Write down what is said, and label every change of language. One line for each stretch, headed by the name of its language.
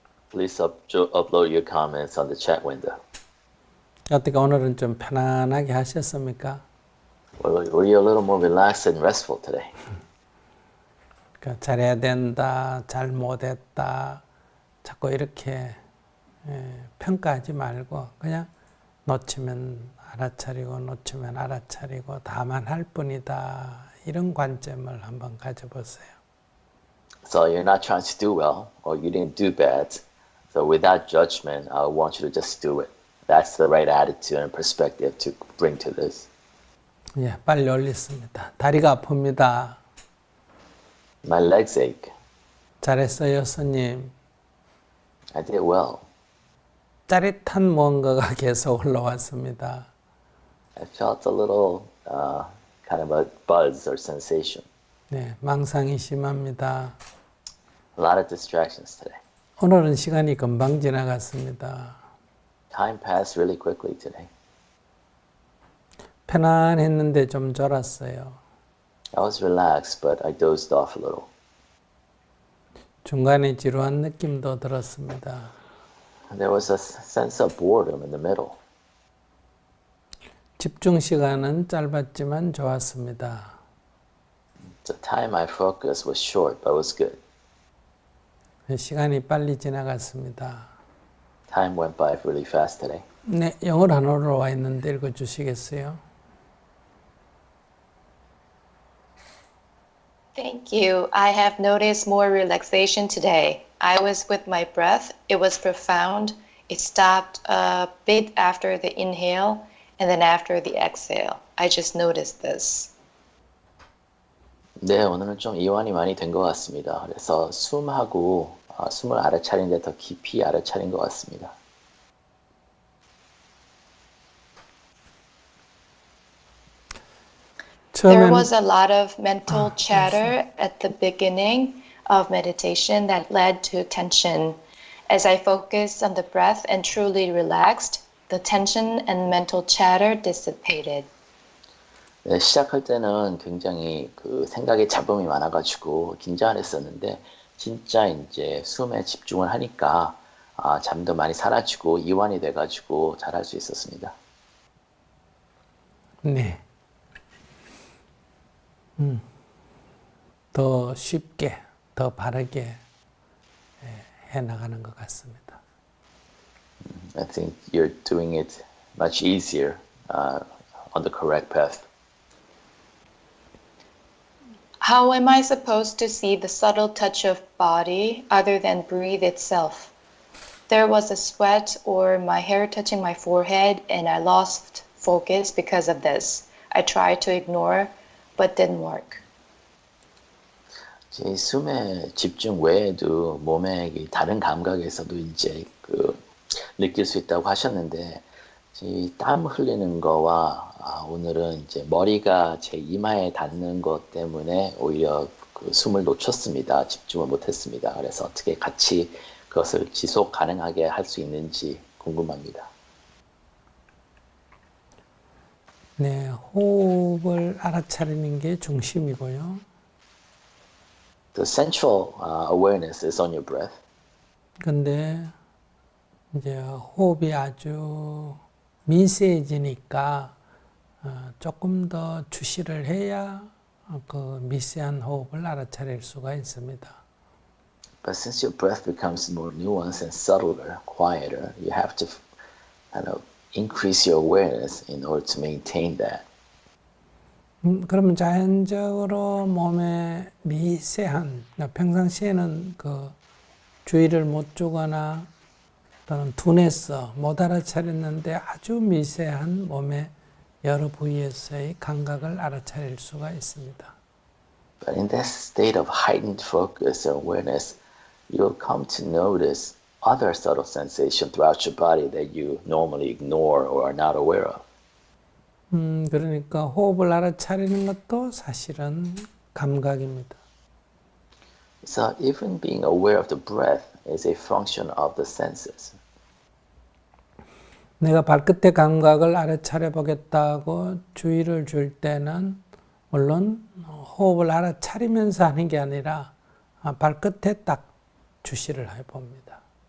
English: Please upload your comments on the chat window.
Korean: 어떻게 오늘은 좀 편안하게 하셨습니까?
English: Were you a little more relaxed and restful today?
Korean: 잘해야 된다, 잘 못했다, 자꾸 이렇게 평가하지 말고 그냥 놓치면 알아차리고 놓치면 알아차리고 다만 할 뿐이다. 이런 관점을 한번 가져보세요.
English: So you're not trying to do well or you didn't do bad. So without judgment, I want you to just do it. That's the right attitude and perspective to bring to this.
Korean: 예, 빨리 올리겠습니다. 다리가 아픕니다.
English: My legs ache.
Korean: 잘했어요, 스님.
English: I did well.
Korean: 짜릿한 무언가가 계속 올라왔습니다.
English: I felt a little kind of a buzz or sensation.
Korean: 네, 망상이 심합니다.
English: A lot of distractions today.
Korean: 오늘은 시간이 금방 지나갔습니다.
English: Time passed really quickly today.
Korean: 편안했는데 좀 졸았어요.
English: I was relaxed, but I dozed off a little.
Korean: 중간에 지루한 느낌도 들었습니다.
English: There was a sense of boredom in the middle.
Korean: 집중 시간은 짧았지만 좋았습니다.
English: The time I focused was short, but it was good.
Korean: 시간이 빨리 지나갔습니다.
English: Time went by really fast today.
Korean: 네, 영어 단어로 와 있는데 읽어주시겠어요?
English: Thank you. I have noticed more relaxation today. I was with my breath. It was profound. It stopped a bit after the inhale and then after the exhale. I just noticed this.
Korean: 네, 오늘은 좀 이완이 많이 된 것 같습니다. 그래서 숨을 알아차리는데 더 깊이 알아차린 것 같습니다.
English: There was a lot of mental chatter at the beginning of meditation that led to tension. As I focused on the breath and truly relaxed, the tension and mental chatter dissipated.
Korean: 네, 시작할 때는 굉장히 그 생각에 잡음이 많아가지고 긴장을 했었는데 진짜 이제 숨에 집중을 하니까 잠도 많이 사라지고 이완이 돼가지고 잘할 수 있었습니다. 네. 더 쉽게, 더 바르게 해나가는 것 같습니다.
English: I think you're doing it much easier on the correct path. How am I supposed to see the subtle touch of body other than breathe itself? There was a sweat or my hair touching my forehead and I lost focus because of this. I tried to ignore but didn't work.
Korean: 제 숨에 집중 외에도 몸의 다른 감각에서도 이제 느낄 수 있다고 하셨는데 땀 흘리는 거와 오늘은 이제 머리가 제 이마에 닿는 것 때문에 오히려 숨을 놓쳤습니다. 집중을 못했습니다. 그래서 어떻게 같이 그것을 지속 가능하게 할 수 있는지 궁금합니다. 네, 호흡을 알아차리는 게 중심이고요.
English: The central awareness is on your breath.
Korean: 근데 이제 호흡이 아주 미세해지니까 조금 더 주시를 해야 그 미세한 호흡을 알아차릴 수가 있습니다.
English: But since your breath becomes more nuanced and subtler, quieter, you have to kind of increase your awareness in order to maintain that.
Korean: 그러면 자연적으로 몸에 미세한, 평상시에는 그 주의를 못 주거나 또는 둔해서 못 알아차렸는데 아주 미세한 몸의 여러 부위에서의 감각을 알아차릴 수가 있습니다.
English: But in that state of heightened focus and awareness, you'll come to notice other subtle sensations throughout your body that you normally ignore or are not aware of.
Korean: 그러니까 호흡을 알아차리는 것도 사실은 감각입니다.
English: So even being aware of the breath is a function of the senses.
Korean: 내가 발끝의 감각을 알아차려 보겠다고 주의를 줄 때는 물론 호흡을 알아차리면서 하는 게 아니라 발끝에 딱 주시를 해 봅니다.